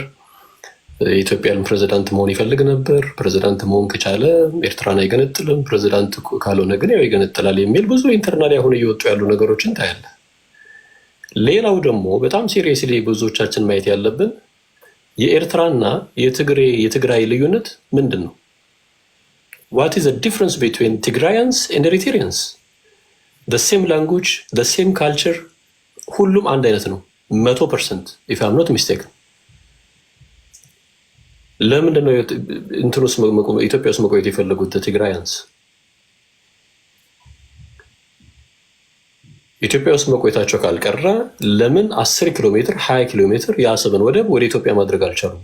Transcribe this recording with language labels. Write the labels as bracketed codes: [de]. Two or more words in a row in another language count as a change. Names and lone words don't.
[am] የኢትዮጵያን ፕሬዚዳንት መሆን ይፈልግ ነበር። ፕሬዚዳንት መሆን ከቻለ ኤርትራን አይገነጥልም፣ ፕሬዚዳንት ካልሆነ ግን ያው ይገነጥላል የሚል ብዙ ኢንተርናል አሁን እየወጡ ያሉ ነገሮችን ታያለ። ሌላው ደግሞ በጣም ሲሪየስሊ ብዙዎቻችን ማየት ያለብን የኤርትራና የትግራይ ልዩነት ምንድን ነው? [en] What is the difference between Tigrayans and Eritreans? the same language, the same culture፣ [am] ሁሉም አንድ አይነት ነው 100% [en] if I'm not mistaken። [am] ለምንድን ነው ኢትዮጵያ ውስጥ መቆየት የፈለጉት ትግራያንስ? ኢትዮጵያ ውስጥ መቆየታቸው ካልቀረ ለምን 10 ኪሎ ሜትር 20 ኪሎ ሜትር የአሰብን ወደብ ወደ ኢትዮጵያ ማድረግ አልቻሉም?